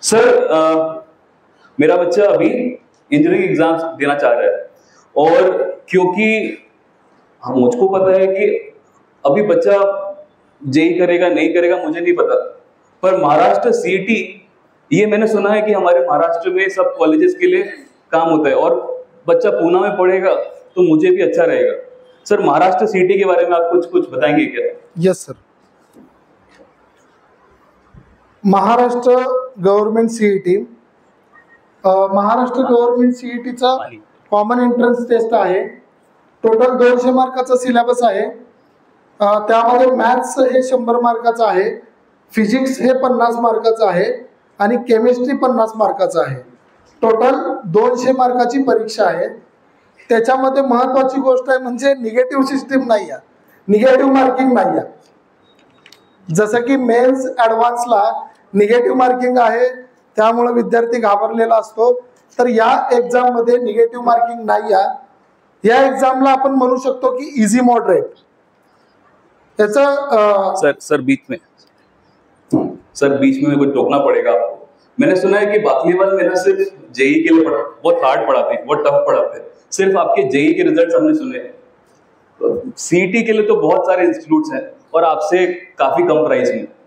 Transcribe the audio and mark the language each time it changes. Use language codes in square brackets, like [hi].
[hi] Sir, मेरा बच्चा अभी इंजीनियरिंग एग्जाम्स देना चाह रहा है, और क्योंकि मुझको पता है कि अभी बच्चा जेई करेगा नहीं करेगा मुझे नहीं पता, पर महाराष्ट्र सीईटी, ये मैंने सुना है कि हमारे महाराष्ट्र में सब कॉलेजेस के लिए काम होता है, और बच्चा पूना में पढ़ेगा तो मुझे भी अच्छा रहेगा। सर, महाराष्ट्र सीईटी के बारे में आप कुछ बताएंगे क्या? [mr] Yes sir, Maharashtra government CET, Maharashtra government सीईटीचा common entrance taste आहे। टोटल 200 मार्काचा सिलेबस आहे। त्यामध्ये मॅथ्स हे 100 मार्काचं आहे, फिजिक्स हे 50 मार्काचं आहे, आणि केमिस्ट्री 50 मार्काचं आहे। टोटल 200 मार्काची परीक्षा आहे। त्याच्यामध्ये महत्त्वाची गोष्ट आहे म्हणजे निगेटिव्ह सिस्टीम नाही आहे, निगेटिव्ह मार्किंग नाही आहे। जसं की मेन्स ॲडव्हान्सला निगेटिव्ह मार्किंग आहे, त्यामुळे विद्यार्थी घाबरलेला असतो, तर या एक्झाममध्ये निगेटिव्ह मार्किंग नाही आहे। या एक्झामला आपण म्हणू शकतो की इझी मॉडरेट। त्याचा [hi] सर बीच में मेरे को टोकना पड़ेगा आपको। मैंने सुना है कि बाकलीवाल में ना सिर्फ जेई के लिए बहुत हार्ड पढ़ाते हैं, बहुत टफ पढ़ाते हैं, सिर्फ आपके जेई के रिजल्ट्स हमने सुने हैं। तो सीईटी के लिए तो बहुत सारे इंस्टीट्यूट्स हैं और आपसे काफी कम प्राइस में।